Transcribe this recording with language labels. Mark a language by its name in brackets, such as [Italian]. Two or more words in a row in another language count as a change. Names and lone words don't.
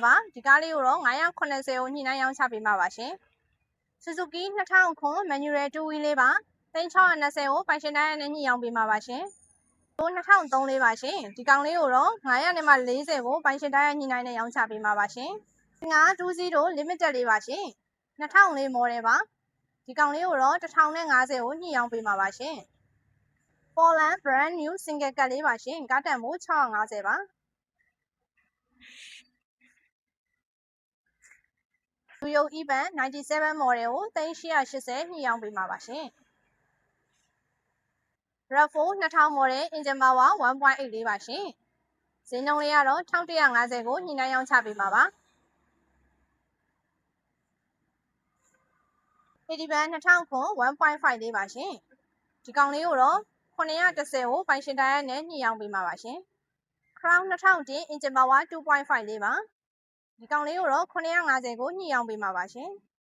[Burmese] ပါဒီကားလေးကိုတော့980ကိုညှိနှိုင်းရောင်းချပေးမှာပါရှင် Suzuki 2009 [English] manual 2 wheel [Burmese] လေးပါ620ကိုပိုင်ရှင်တိုင်းနဲ့ညှိရောင်းပေးမှာပါရှင်2003လေးပါရှင်ဒီကောင်လေးကိုတော့900နဲ့မှ40ကိုပိုင်ရှင်တိုင်းညှိနှိုင်းနဲ့ရောင်းချပေးမှာပါရှင်920 limited လေးပါရှင်2004 model ပါဒီကောင်လေးကိုတော့1050ကိုညှိရောင်းပေးမှာပါရှင် Poland [English] brand new single cut [Burmese] လေးပါရှင်ကားတန်ဖိုး650ပါ Toyo Evan 97 model ကို3880ညှိရောင်းပေးမှာပါရှင် RAV4 2000 [English] model engine power [Burmese] 1.8 လေးပါရှင်ဈေးနှုန်းလေးကတော့1150ကိုညှိနှိုင်းရောင်းချပေးမှာပါ 80 2000 1.5 လေးပါရှင်ဒီကောင်လေးကိုတော့910ကိုပိုင်ရှင်တိုင်းနဲ့ညှိရောင်းပေးမှာပါရှင် Crown 2010 [English] engine power [Burmese] 2.5 လေးပါဒီကောင်လေးကိုတော့950ကိုညှိရောင်းပေးမှာပါရှင်